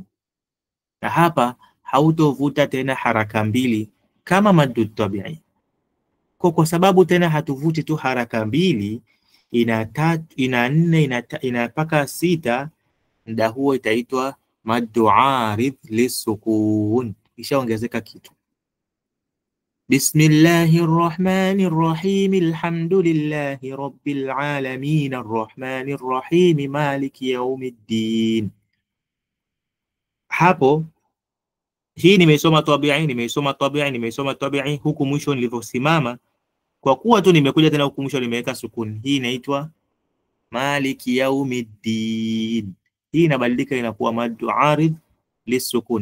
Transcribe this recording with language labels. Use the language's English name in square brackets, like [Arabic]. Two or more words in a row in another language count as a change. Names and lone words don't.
[Swahili] Na hapa hautovuta tena haraka mbili kama [Arabic] مد طبيعي. [Swahili] Kwa sababu tena hatuvuti tu haraka mbili, ina 3, ina 4, ina mpaka 6, ndio huo itaitwa [Arabic] مد عارض للسكون. [Swahili] Ishaongezeka kitu. [Arabic] بسم الله الرحمن الرحيم. الحمد لله رب العالمين الرحمن الرحيم مالك يوم الدين. [Swahili] Hapo hii nimeisoma tabi'i, huku mwisho nilivyosimama, kwa kuwa tu nimekuja tena huku mwisho nimeweka sukuni. Hii inaitwa [Arabic] مالك يوم الدين. [Swahili] Hii inabadilika inakuwa [Arabic] مد عارض للسكون.